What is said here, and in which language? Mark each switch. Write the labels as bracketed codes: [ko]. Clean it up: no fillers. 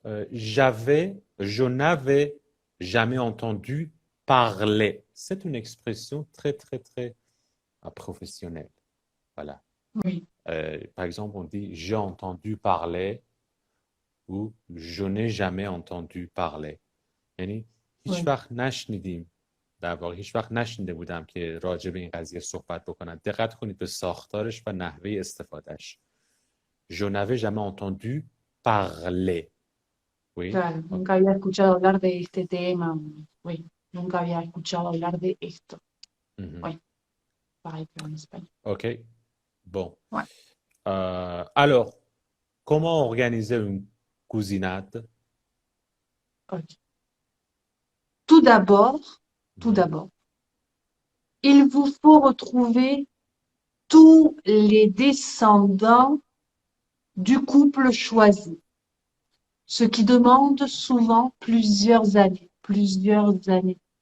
[fr] je n'avais jamais entendu parler. C'est une expression très, très, très professionnelle. Voilà. oui, Par exemple, on dit j'ai entendu parler ou je n'ai jamais entendu parler. [fa] یعنی هیچ [fr] oui. [fa] وقت نشنیدیم در واقع هیچ وقت نشنیده بودم که راجع به این قضیه صحبت بکنن. دقت کنید به ساختارش و نحوه استفادهش. [fr] Je n'avais jamais entendu parler. Oui, [es] Claro, [fr] ok. [es] nunca había escuchado hablar de este tema. Oui, nunca había escuchado hablar de esto. Mhm. [fr] Oui, pareil qu'en Espagne. Ok, bon. Ouais, Alors, comment organiser une cousinade? ok. Tout d'abord, tout Mhm. d'abord, il vous faut retrouver tous les descendants du couple choisi, ce qui demande souvent plusieurs années, plusieurs années.